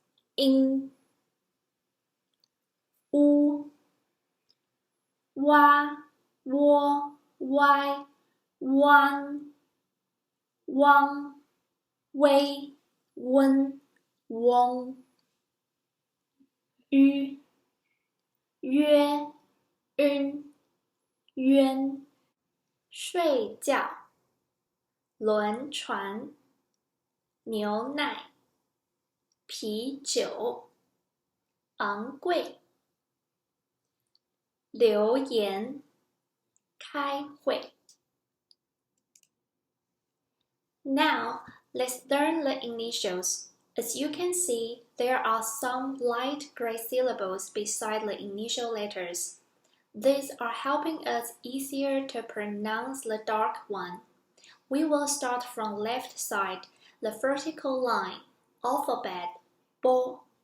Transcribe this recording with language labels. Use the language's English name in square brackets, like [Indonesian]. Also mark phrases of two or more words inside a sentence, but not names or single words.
[Chinese] U, Wa, Wo, Wai, Wan, Wang, Wei, Wen, Wong, Yu, Yue, Yun, Yuan. 睡觉，轮船，牛奶，啤酒，昂贵，留言，开会。 [English] Now, let's learn the initials. As you can see, there are some light gray syllables beside the initial letters. These are helping us easier to pronounce the dark one. We will start from left side, the vertical line, alphabet, Bo.